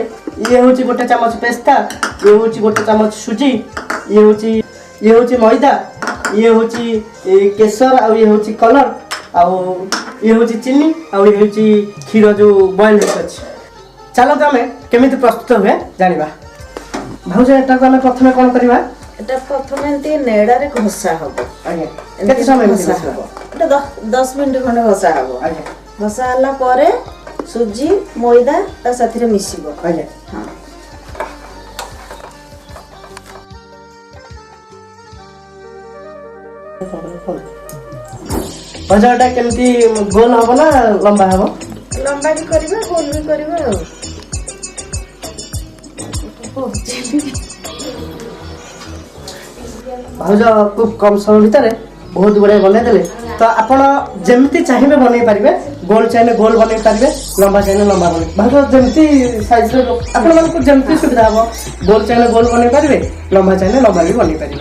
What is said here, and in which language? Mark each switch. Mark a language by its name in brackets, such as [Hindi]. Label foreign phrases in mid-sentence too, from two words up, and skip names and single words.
[Odia] ଇଏ ହେଉଛି 1 ଚାମଚ ପେସ୍ତା, ଇଏ ହେଉଛି 1 ଚାମଚ ସୁଜି, ଇଏ ହେଉଛି ମଇଦା, ଇଏ ହେଉଛି କେଶର, ଆଉ ଇଏ ହେଉଛି କଲର, ଆଉ ଇଏ ହେଉଛି ଚିନି, ଆଉ ଇଏ ହେଉଛି କ୍ଷୀର ଯେଉଁ ବଏଲ ହେଇକି ଅଛି। ଚାଲନ୍ତୁ ଆମେ କେମିତି ପ୍ରସ୍ତୁତ ହୁଏ ଜାଣିବା। ଭାଉଜ ଏଟାକୁ ଆମେ ପ୍ରଥମେ କ'ଣ କରିବା? ଏଟା ପ୍ରଥମେ ଏମତି ନେଡ଼ାରେ ଘଷା ହବ। ଆଜ୍ଞା, କେତେ ସମୟ ঘষা ଘଷା ହବ, ଏଟା 10 ମିନିଟ ଖଣ୍ଡେ ଘଷା ହବ। ଆଜ୍ଞା ଘଷା ହଲା ପରେ ସୁଜି ମଇଦା ତା ସାଥେ ମିଶିବ। ଆଜ୍ଞା। হ্যাঁ, ଭାଉଜ ଏଟା କେମିତି ଗୋଲ ହବ ନା ଲମ୍ବା ହବ? ଲମ୍ବା ବି କରିବା, ଗୋଲ ବି କରିବା ଆର। ଭାଉଜ ଖୁବ୍ କମ୍ ସମୟ ଭିତରେ ବହୁତ ଗୁଡ଼ାଏ ବନେଇଦେଲେ। ତ ଆପଣ ଯେମିତି ଚାହିଁବେ ବନେଇ ପାରିବେ, ଗୋଲ ଚାହିଁଲେ ଗୋଲ ବନେଇ ପାରିବେ, ଲମ୍ବା ଚାହିଁଲେ ଲମ୍ବା ବନେଇ। ଭାଉଜ ଯେମିତି ସାଇଜରେ ଆପଣମାନଙ୍କୁ ଯେମିତି ସୁବିଧା ହବ, ଗୋଲ ଚାହିଁଲେ ଗୋଲ ବନେଇ ପାରିବେ, ଲମ୍ବା ଚାହିଁଲେ ଲମ୍ବା ବି ବନେଇ ପାରିବେ।